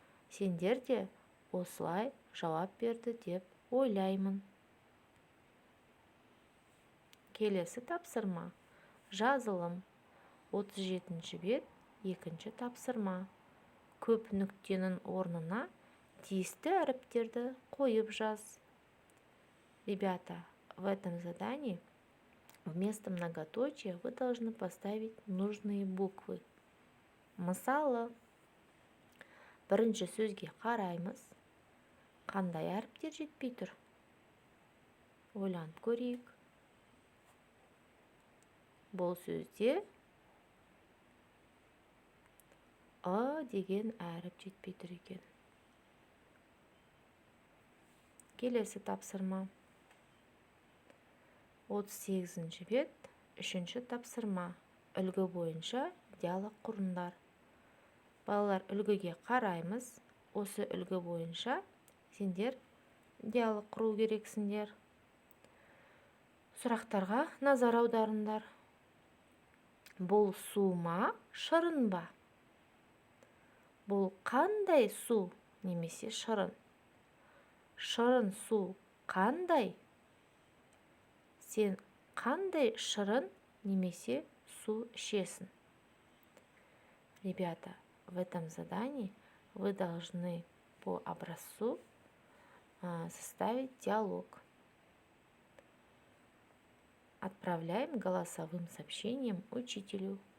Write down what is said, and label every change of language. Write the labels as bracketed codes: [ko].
[kk] Сендер де осылай жауап берді деп ойлаймын. Келесі тапсырма. Жазылым. 37-ші бет, 2-ші тапсырма. Көп нүктенің орнына тиісті әріптерді қойып жаз. [ru] Ребята, в этом задании вместо многоточия вы должны поставить нужные буквы. [kk] Мысалы, бірінші сөзге қараймыз. Қандай әріптер жетпей тұр? Ойланып көрейік. Бұл сөзде «ы» деген әріп жетпей тұр екен. Келесі тапсырма. 38-ші бет, 3-ші тапсырма. Үлгі бойынша диалог құрыңдар. Балалар, үлгіге қараймыз. Осы үлгі бойынша сендер диалог құру керексіңдер. Сұрақтарға назар аударыңдар. Бұл су ма, шырын ба? Бұл қандай су немесе шырын? Шырын су қандай? Сен қандай шырын немесе су ішесің? [ru] Ребята, в этом задании вы должны по образцу составить диалог. Отправляем голосовым сообщением учителю.